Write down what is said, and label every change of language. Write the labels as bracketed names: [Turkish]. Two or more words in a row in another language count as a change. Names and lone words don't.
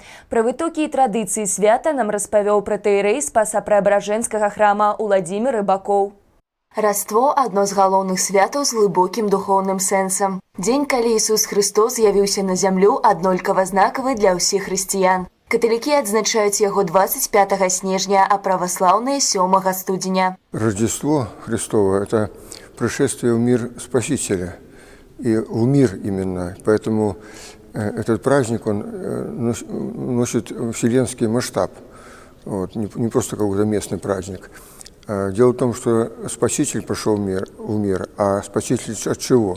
[Belarusian] Пра вытокі і традыцыі свята нам распавёў пратэірэй Спаса-Преабражэнскага храма Уладзімір Рыбакоў. Раство – одно з галоўных святаў з глыбокім духоўным сэнсам. Дзень, калі Ісус Христос з'явіўся на зямлю, аднолькава знакавы для ўсіх хрысціян. Каталікі адзначаюць яго 25 снежня, а праваслаўныя 7 студзеня. [Russian] Рождество Христово – это пришествие в мир Спасителя, и в мир именно. Поэтому этот праздник, он носит вселенский масштаб, вот, не просто какой-то местный праздник. Дело в том, что Спаситель пришел в мир, а Спаситель от чего?